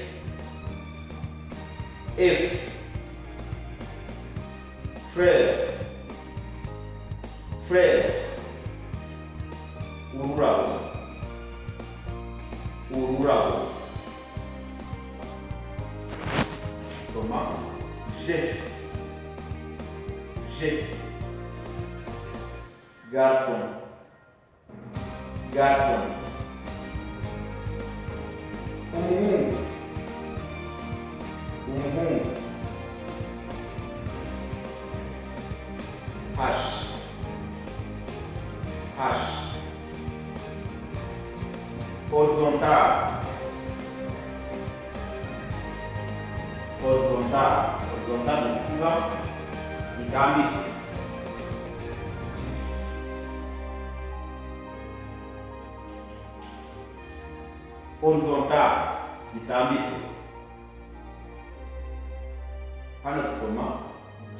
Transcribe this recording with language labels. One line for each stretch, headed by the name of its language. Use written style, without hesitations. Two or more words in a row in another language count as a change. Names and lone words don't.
French: F. Frère, frère.
Kinyarwanda: Ururabo, ururabo. Soma G.
French: G. Garçon, garçon.
Kinyarwanda: Umuhungu, umuhungu.
French: H. H. Horizontal, horizontal.
Kinyarwanda: Horizontal ni kuvuga itambitse. Horizontal, itambitse. Hano dusoma G.